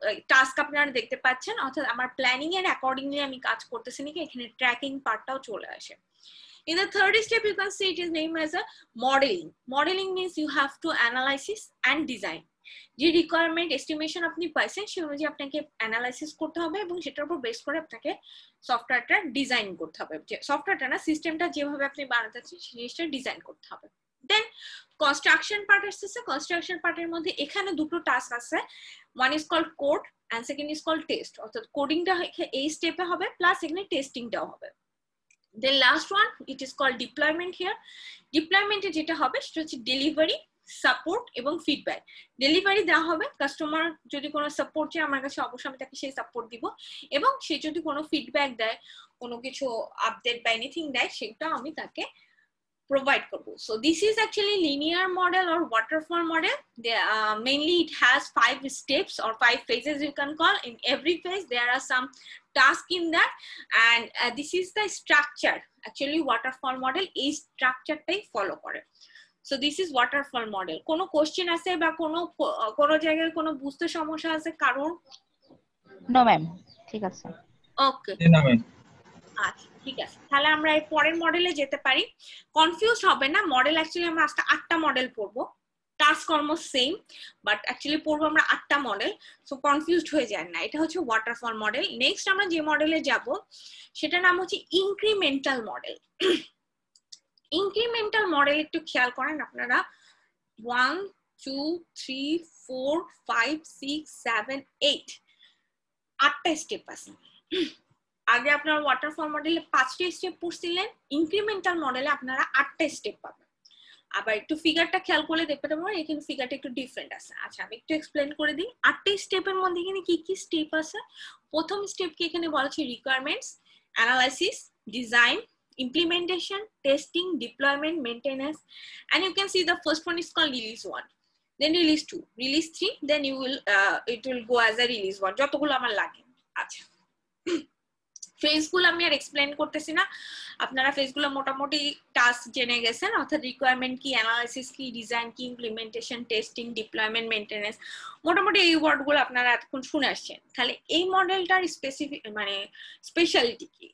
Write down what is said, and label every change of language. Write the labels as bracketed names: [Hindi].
[Bangla] Task আপনারা দেখতে পাচ্ছেন, অর্থাৎ আমার প্ল্যানিং এর অ্যাকর্ডিংলি আমি কাজ করতেছি নাকি এখানে ট্র্যাকিং পার্টটাও চলে আসে। [English] In the third step, you can see it is named as a modeling. Modeling means you have to analysis and design. [Bangla] যে রিকোয়ারমেন্ট এস্টিমেশন আপনি পাইছেন সেই অনুযায়ী আপনাকে অ্যানালাইসিস করতে হবে এবং সেটার উপর বেস করে আপনাকে সফটওয়্যারটা ডিজাইন করতে হবে, যে সফটওয়্যারটা না সিস্টেমটা যেভাবে আপনি বানাতে চাচ্ছেন সেই জিনিসটা ডিজাইন করতে হবে। দেন কনস্ট্রাকশন পার্ট আসছে। কনস্ট্রাকশন পার্টের মধ্যে এখানে দুটো টাস্ক আছে, [English] one is called code and second is called test, [Bangla] অর্থাৎ কোডিংটা এই স্টেপে হবে প্লাস এখানে টেস্টিংটাও হবে। [English] Then last one, it is called deployment here. [Bangla] Deployment এ যেটা হবে সেটা হচ্ছে ডেলিভারি, সাপোর্ট এবং ফিডব্যাক। ডেলিভারি দেওয়া হবে, কাস্টমার যদি কোনো সাপোর্ট চায় আমার কাছে অবশ্যই আমি তাকে সেই সাপোর্ট দিব, এবং সে যদি কোনো ফিডব্যাক দেয়, কোনো কিছু আপডেট বা এনিথিং দেয়, সেটা আমি তাকে provide করবো। [English] So this is actually linear model or waterfall model. Mainly it has 5 steps or 5 phases you can call. In every phase there are some tasks in that, and this is the structure. [Bangla] Actually waterfall model এই স্ট্রাকচারটাই follow করে। [English] So this is waterfall model. [Bangla] কোনো question আছে বা কোনো জায়গায় কোনো বুঝতে সমস্যা আছে কারণ? নো ম্যাম, ঠিক আছে। ওকে, না ম্যাম, আচ্ছা ঠিক আছে, তাহলে আমরা এই পরের মডেলে যেতে পারি। কনফিউজ হবে না, মডেল অ্যাকচুয়ালি আমরা আজকে 8টা মডেল পড়বো, task almost same, but actually পড়বো আমরা 8টা মডেল, সো কনফিউজড হয়ে যায় না। এটা হচ্ছে ওয়াটারফল মডেল। নেক্সট আমরা যে মডেলে যাব সেটার নাম হচ্ছে ইনক্রিমেন্টাল মডেল। ইনক্রিমেন্টাল মডেল একটু খেয়াল করেন আপনারা, 1 2 3 4 5 6 7 8 8টা স্টেপ আছে। আগে আপনারা ওয়াটারফল মডেলে 5টা স্টেপ পড়ছিলেন, ইনক্রিমেন্টাল মডেলে আপনারা 8টা স্টেপ পাবেন। আবার একটু ফিগারটা খেয়াল করলে দেখতে পাবেন এখানে ফিগারটা একটু ডিফারেন্ট আছে। আচ্ছা আমি একটু এক্সপ্লেইন করে দিই। 8টা স্টেপের মধ্যে এখানে কি কি স্টেপ আছে। প্রথম স্টেপ কি এখানে বলা আছে [English] requirements, analysis, design, implementation, testing, deployment, maintenance, and you can see the first one is called release 1, then release 2, release 3, then you will it will go as a release 1 [Bangla] যতগুলো আমার লাগে। আচ্ছা ফেজগুলো আমি আর এক্সপ্লেইন করতেছি না, আপনারা ফেজগুলো মোটামুটি টাস্ক জেনে গেছেন, অর্থাৎ রিকোয়ারমেন্ট কি, অ্যানালাইসিস কি, ডিজাইন কি, ইমপ্লিমেন্টেশন, টেস্টিং, ডিপ্লয়মেন্ট, মেইনটেনেন্স, মোটামুটি এই ওয়ার্ডগুলো আপনারা এতক্ষণ শুনে আসছেন। তাহলে এই মডেলটার স্পেসিফিক মানে স্পেশালিটি কি?